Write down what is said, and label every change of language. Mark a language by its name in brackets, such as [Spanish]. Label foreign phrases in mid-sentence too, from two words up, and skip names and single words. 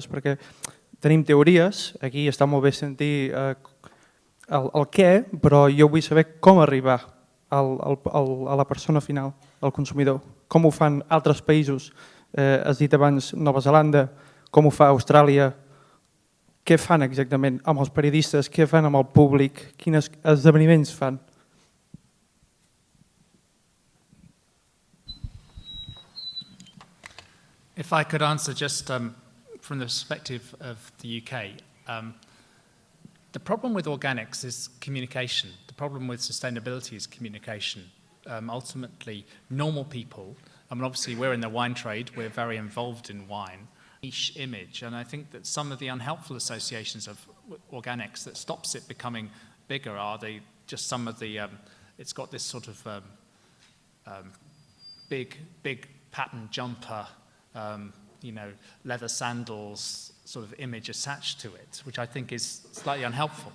[Catalan] Perquè tenim teories, aquí està molt bé sentir el què, però jo vull saber com arribar a la persona final, al consumidor. Com ho fan altres països? Has dit abans Nova Zelanda, com ho fa Austràlia? Què fan exactament amb els periodistes? Què fan amb el públic? Quins esdeveniments fan? [English] If I could answer just from the perspective of the UK, the problem with organics is communication. The problem with sustainability is communication. Ultimately, normal people, I mean, obviously we're in the wine trade, we're very involved in wine, niche image, and I think that some of the unhelpful associations of organics that stops it becoming bigger are just some of the, it's got this sort of big pattern jumper, leather sandals sort of image attached to it, which I think is slightly unhelpful.